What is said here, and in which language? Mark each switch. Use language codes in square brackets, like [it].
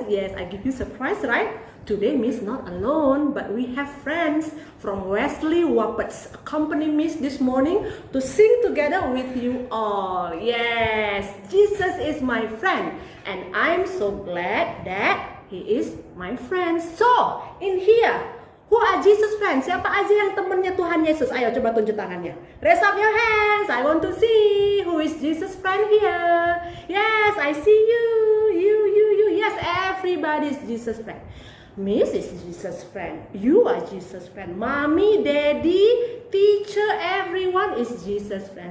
[en] Yes, I give you surprise, right? Today, Miss not alone, but we have friends from Wesley Wappets accompany Miss this morning to sing together with you all. Yes, Jesus is my friend, and I'm so glad that he is my friend. So, in here, who are Jesus' friends? [id] Siapa aja yang temannya Tuhan Yesus? Ayo coba tunjuk tangannya. [en] Raise up your hands. I want to see who is Jesus' friend here. Yes, I see you. You. Yes, everybody is Jesus' friend. Miss is Jesus' friend. You are Jesus' friend. Mommy, daddy, teacher, everyone is Jesus' friend.